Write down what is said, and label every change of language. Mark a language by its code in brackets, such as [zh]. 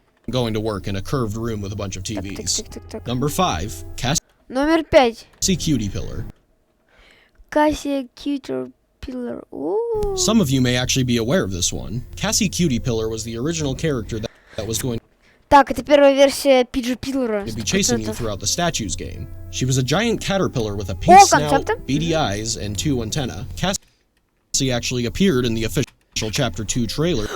[en] Going to work in a curved room with a bunch of TVs. [ru] Так. [en] Number 5, [ru] Номер 5. [en] Cassie Cutie Pillar. Cassie Cutie Pillar. Ooh. Some of you may actually be aware of this one. Cassie Cutie Pillar was the original character that was going [ru] Так, это первая версия Пиджи Пиллера. [en] to be chasing you throughout the statues game. She was a giant caterpillar with a pink snout, beady eyes, and 2 antennae. Cassie actually appeared in the official Chapter 2 trailer